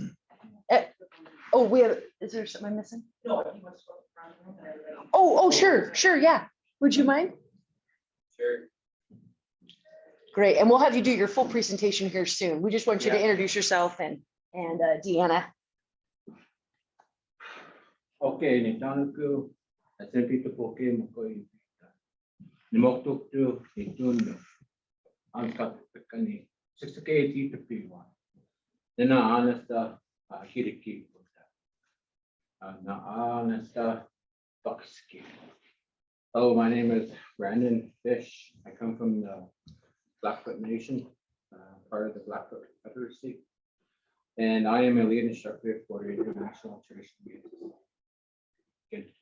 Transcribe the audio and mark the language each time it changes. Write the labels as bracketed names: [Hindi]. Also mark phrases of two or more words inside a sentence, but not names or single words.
[English] Oh, is there something I'm missing? Oh, sure, yeah. Would you mind? Sure. Great, and we'll have you do your full presentation here soon. We just want you to introduce yourself and Deanna. [Siksiká] Okay, ni tanu ku asen pito poke mo ko i ni mo tuk tu ni tunu ang kapekani sisake ti te piwa na anasta hiriki na anasta toxic. [English] Oh, my name is Brandon Fish. I come from the Blackfoot Nation, part of the Blackfoot Confederacy. And I am a lead instructor for the International Traditional Games. Good.